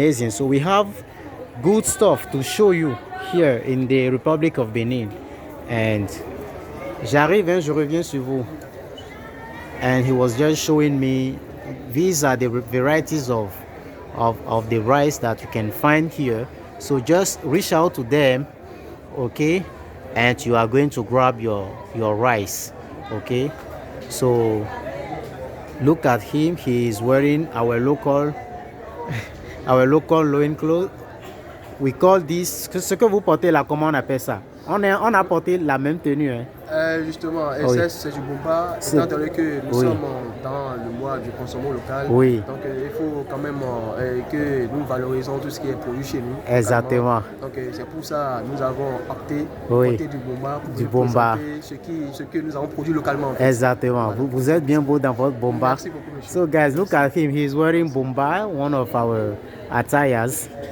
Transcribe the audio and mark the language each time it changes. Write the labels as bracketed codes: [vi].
[en] So we have good stuff to show you here in the Republic of Benin. [fr] And j'arrive, je reviens sur vous. [en] And he was just showing me these are the varieties of the rice that you can find here. So just reach out to them, okay, and you are going to grab your rice, okay. So Look at him. He is wearing our local loin clothes. We call this, [fr] ce que vous portez là, comment on appelle ça? On a porté la même tenue. Hein? Justement, SS, c'est du bomba, étant donné que nous sommes dans le mois du consommation local. Oui. Donc il faut quand même que nous valorisons tout ce qui est produit chez nous. Exactement. Donc c'est pour ça que nous avons opté pour porter du bomba pour présenter ce que nous avons produit localement. En fait. Exactement. Voilà. Vous êtes bien beau dans votre bomba. Merci beaucoup, monsieur. [en] So guys, look at him. He's wearing bomba, one of our attires.